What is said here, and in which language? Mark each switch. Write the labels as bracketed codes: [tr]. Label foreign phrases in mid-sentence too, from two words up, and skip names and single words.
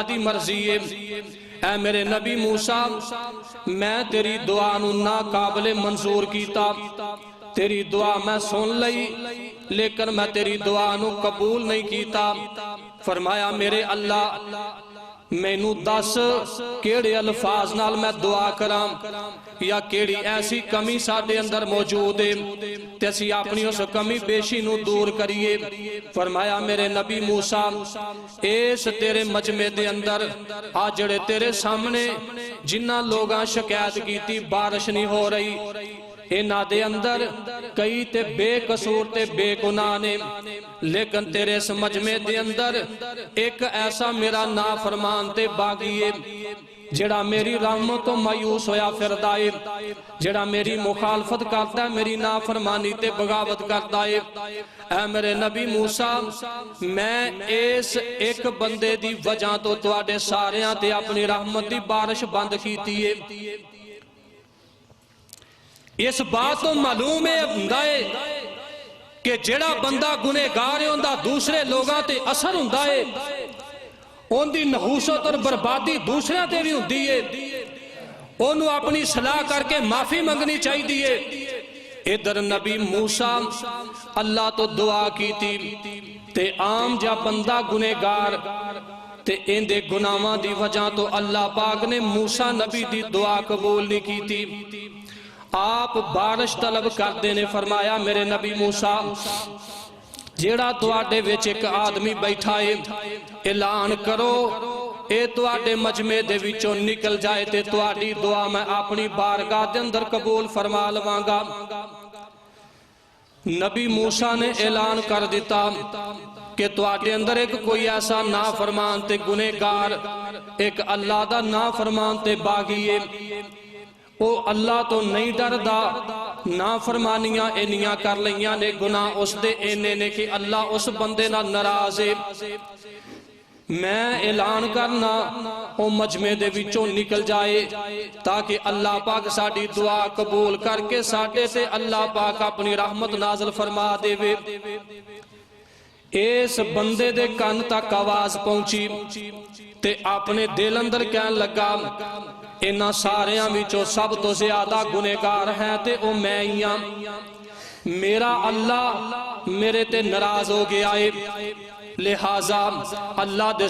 [pa] دی مرضی ہے اے میرے نبی موسیٰ میں تیری دعا نو ناقابل منظور کیتا تیری دعا میں سن لئی لیکن میں تیری دعا نو قبول نہیں کیتا فرمایا میرے اللہ مینوں دس کیڑے الفاظ نال میں دعا کراں یا کیڑی ایسی کمی ساڈے اندر موجود ہے تے اسی اپنی اس کمی بیشی نو دور کریے فرمایا میرے نبی موسیٰ اس تیرے مجمع دے اندر آ جڑے تیرے سامنے جنہ لوگاں شکایت کیتی بارش نہیں ہو رہی انہاں دے اندر کئی تے بے قصور تے بے گناہ نے لیکن تیرے اس مجمع دے اندر ایک ایسا میرا نافرمان تے باغی ہے جڑا میری رحمت تو مایوس ہویا پھردا ہے جڑا میری مخالفت [ur] کرتا ہے [pa] میری نافرمانی تے بغاوت [ur] کرتا ہے [pa] اے میرے نبی موسیٰ میں اس ایک بندے دی وجہ تو تواڈے ساریاں تے اپنی رحمت دی بارش بند کیتی ہے اس بات تو معلوم ہے کہ جڑا بندہ گنہگار ہے اندہ دوسرے لوگاں تے اثر ہوندا ہے ان دی نحوست اور بربادی دوسرے تے بھی ہوندی ہے انہوں اپنی صلاح کر کے معافی منگنی چاہی دیئے ادھر نبی موسیٰ اللہ تو دعا [ur] کی تھی [pa] تے عام جا بندہ گنہگار تے ان دے گناہاں دی وجہ تو اللہ پاک نے موسیٰ نبی دی دعا قبول [ur] نہیں کی تھی [pa] آپ بارش طلب کردے نے فرمایا میرے نبی موسیٰ جیڑا تواڈے وچ ایک آدمی بیٹھا ہے اعلان کرو اے تواڈے مجمع دے وچوں نکل جائے تے تواڈی دعا میں اپنی بارگاہ دے اندر قبول فرما لواں گا نبی موسیٰ نے اعلان کر دیتا کہ تواڈے اندر ایک کوئی ایسا نافرمان تے گنہگار ایک اللہ دا نافرمان تے باغی ہے او اللہ تو نہیں ڈردا نافرمانیاں انیاں کر لیاں نے گناہ اس دے اینے نے کہ اللہ اس بندے نہ ناراض ہے میں اعلان کرنا او مجمع دے وچوں نکل جائے تاکہ اللہ پاک ساڈی دعا قبول کر کے ساڈے تے اللہ پاک اپنی رحمت نازل فرما دے وے اس بندے دے کان تک آواز پہنچی تے اپنے دل اندر کہن لگا انہاں ساریاں وچوں سب تو زیادہ گنہگار ہیں تے او میں ہی ہاں میرا اللہ میرے تے ناراض ہو گیا ہے لہٰذا اللہ دے